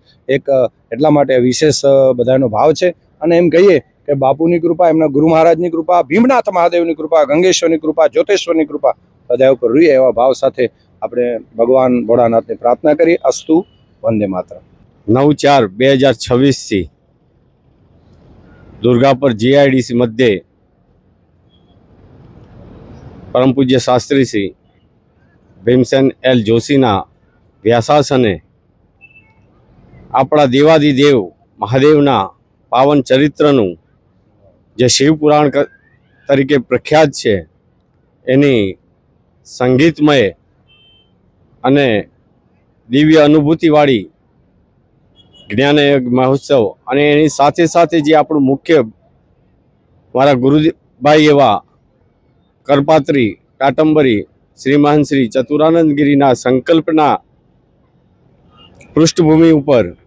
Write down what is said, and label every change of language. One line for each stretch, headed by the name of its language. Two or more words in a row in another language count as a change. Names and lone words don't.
Gujarati: એક એટલા માટે વિશેષ બધાનો ભાવ છે અને એમ કહીએ કે બાપુની કૃપા, એમના ગુરુ મહારાજની કૃપા, ભીમનાથ મહાદેવની કૃપા, ગંગેશ્વરની કૃપા, જ્યોતેશ્વરની કૃપા બધા ઉપર રહીએ એવા ભાવ સાથે આપણે ભગવાન ભોળાનાથને પ્રાર્થના કરીએ। અસ્તુ, વંદે માતરમ। 9/4/2026 દુર્ગાપુર જીઆઈડીસી મધ્ય પરમ પૂજ્ય શાસ્ત્રી શ્રી ભીમસેન એલ જોશીના વ્યાસાસને આપણા દેવાદિદેવ મહાદેવના પાવન ચરિત્રનું જે શિવપુરાણ તરીકે પ્રખ્યાત છે એની સંગીતમય અને દિવ્ય અનુભૂતિવાળી જ્ઞાનયજ્ઞ મહોત્સવ અને એની સાથે સાથે જે આપણું મુખ્ય મારા ગુરુભાઈ એવા કરપાત્રી ટાટંબરી શ્રી મહંત શ્રી ચતુરાનંદગીરીના સંકલ્પના પૃષ્ઠભૂમિ ઉપર